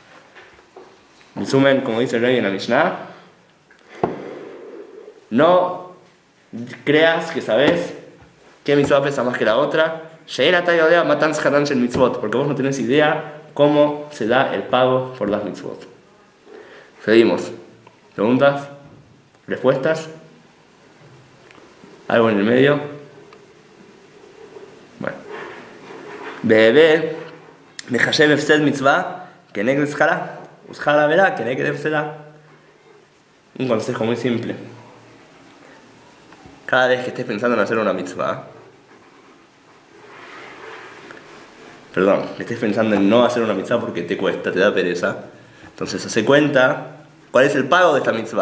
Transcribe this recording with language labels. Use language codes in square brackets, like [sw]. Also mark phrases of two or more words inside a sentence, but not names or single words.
[es] En resumen, como dice el rey en la Mishnah, no creas que sabes qué mitzvah pesa más que la otra, porque vos no tenés idea cómo se da el pago por las mitzvot. Seguimos. ¿Preguntas? ¿Respuestas? algo en el medio. Bueno. Bebé, [he] מחשב הפסד מצוה, כנגד שכרה, ושכר עבירה, כנגד הפסדה. [es] Un consejo muy simple. Cada vez que estés pensando en hacer una mitzvah, perdón, que estés pensando en no hacer una mitzvah porque te cuesta, te da pereza, entonces hace cuenta cuál es el pago de esta mitzvah.